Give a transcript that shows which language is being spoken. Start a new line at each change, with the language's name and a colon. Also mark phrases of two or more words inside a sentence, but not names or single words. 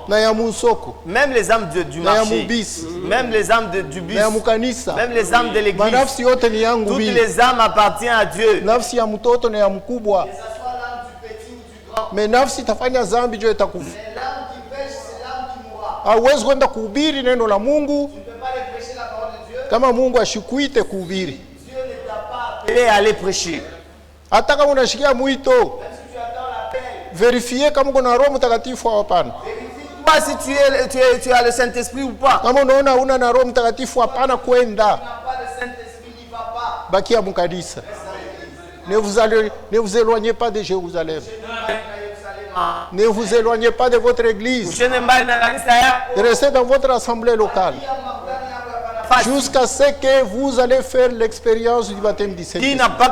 French: Même les âmes du marché, même les âmes du bus, même les âmes de l'église. Toutes les âmes appartiennent à Dieu. Que ce soit l'âme du petit ou du grand. Mais l'âme qui pêche, c'est l'âme qui mourra. Tu ne peux pas prêcher la parole de Dieu.
Swahili: Kama Mungu ashikuite kuhubiri.
French: Dieu ne t'a pas appelé à aller prêcher.
Swahili: Hata kama unashikia mwito, vérifiez kama kuna Roho Mtakatifu au hapana.
French: Pas si tu as le Saint-Esprit ou pas.
Swahili: Kama unaona una na Roho Mtakatifu hapana kwenda. Bakia mkanisa.
French: Ne vous éloignez pas de Jérusalem. Ne vous éloignez pas de votre église. Restez dans votre assemblée locale. Jusqu'à ce que vous allez faire l'expérience du baptême du Saint-Esprit.